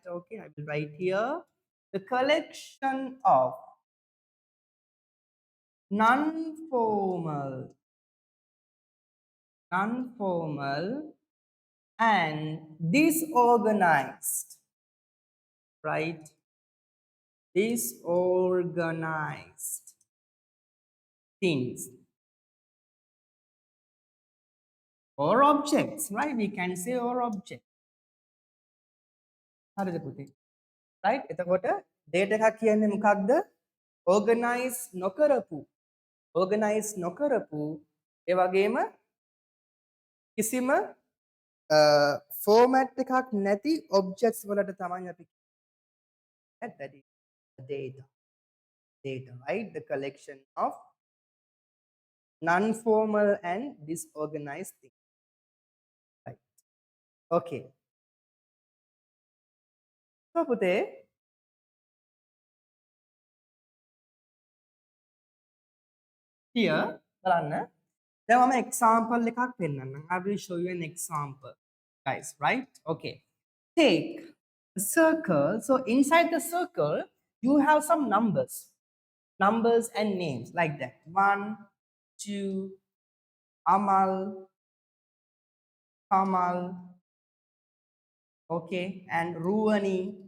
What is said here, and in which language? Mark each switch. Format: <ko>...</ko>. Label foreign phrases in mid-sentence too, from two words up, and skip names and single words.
<en>Okay, I will write here the collection of non-formal and disorganized. Right? Disorganized things or objects, right? We can say or object.</en> <si>හරිද පුතේ? Right? එතකොට data එකක් කියන්නේ මොකක්ද? organize නොකරපු ඒ වගේම කිසිම format එකක් නැති objects වලට තමයි අපි</si> <en>that is data, right? The collection of non-formal and disorganized things. Right. Okay. So</en> <si>පුතේ here බලන්න දැන් මම example එකක් පෙන්නන්නම්.</si> <en>I will show you an example guys, right? Okay. Take a circle. So inside the circle you have some numbers and names like that. 1 2 Amal, Kamal, okay, and Ruani.</en>